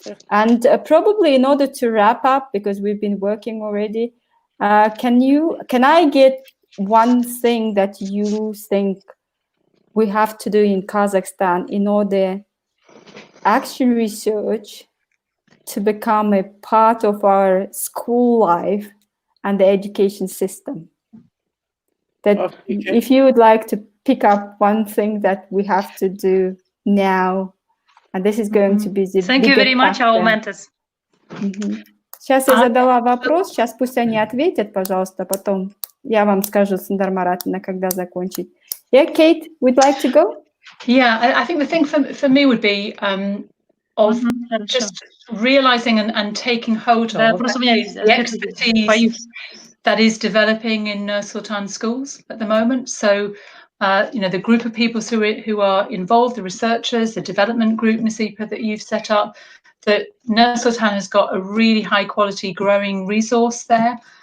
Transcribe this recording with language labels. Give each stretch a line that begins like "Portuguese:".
English: And probably in order to wrap up, because we've been working already, can I get one thing that you think we have to do in Kazakhstan in order action research to become a part of our school life and the education system? That if you would like to pick up one thing that we have to do now, and this is going to be the Thank you very much, our mentors.
Russian: Сейчас я задала вопрос, сейчас пусть они ответят, пожалуйста, потом я вам скажу, Сындар Маратовна, когда закончить.
English: Yeah, Kate, would like to go? Yeah, I think the thing for me would be of just realizing and taking hold of the expertise that is developing in Nur-Sultan schools at the moment. So, the group of people who are involved, the researchers, the development group, Nasipa, that you've set up, that Nur-Sultan has got a really high quality growing resource there.